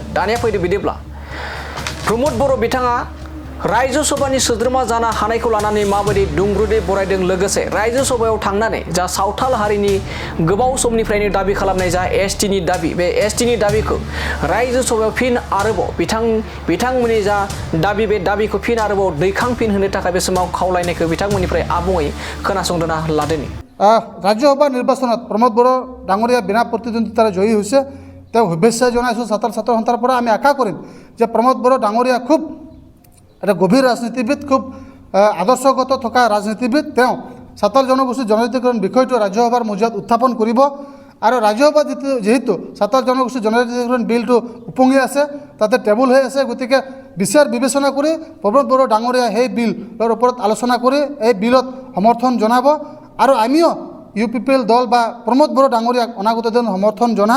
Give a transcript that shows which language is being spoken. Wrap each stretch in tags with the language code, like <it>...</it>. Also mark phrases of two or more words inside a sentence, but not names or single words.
<brx>दानिया फैदो बिदिब्ला प्रमोद बर' बिथाङा रायजो सभानि सोद्रोमा जानो हानायखौ लानानै माबायदि दुंब्रुदै बरायदों लोगोसे रायजो सभायाव थांनानै जा सावथाल हारिनि गोबाव समनिफ्रायनो दाबि खालामनाय जा एसटिनि दाबि बे एसटिनि दाबिखौ रायजो सभायाव फिन आरोबाव बिथांमोननि जा दाबि बे दाबिखौ फिन आरोबाव दैखांफिन होनो थाखाय बे समाव खावलायनायखौ बिथांमोननिफ्राय आबुङै खोनासंदोना लादोनि।</brx> <as>ৰাজ্যসভা নিৰ্বাচনত প্ৰমোদ বড়ো ডাঙৰীয়া বিনা প্ৰতিদ্বন্দ্বিতাৰে জয়ী হৈছে। তেওঁ শুভেচ্ছা জনাইছোঁ ছাত্ৰ ছাত্ৰ সন্থাৰ পৰা। আমি আশা কৰিম যে প্ৰমোদ বড়ো ডাঙৰীয়া খুব এটা গভীৰ ৰাজনীতিবিদ, খুব আদৰ্শগত থকা ৰাজনীতিবিদ। তেওঁ সাঁওতাল জনগোষ্ঠীৰ জনজাতিকৰণ বিষয়টো ৰাজ্যসভাৰ মজিয়াত উত্থাপন কৰিব আৰু ৰাজ্যসভাত যেহেতু সাঁওতাল জনগোষ্ঠীৰ জনজাতিকৰণ বিলটো উপঙি আছে, তাতে টেবুল হৈ আছে, গতিকে বিচাৰ বিবেচনা কৰি প্ৰমোদ বড়ো ডাঙৰীয়া সেই বিলৰ ওপৰত আলোচনা কৰি এই বিলত সমৰ্থন জনাব আৰু আমিও UPPL দল বা প্ৰমোদ বড়ো ডাঙৰীয়াক অনাগত দিন সমৰ্থন জনাম।</as>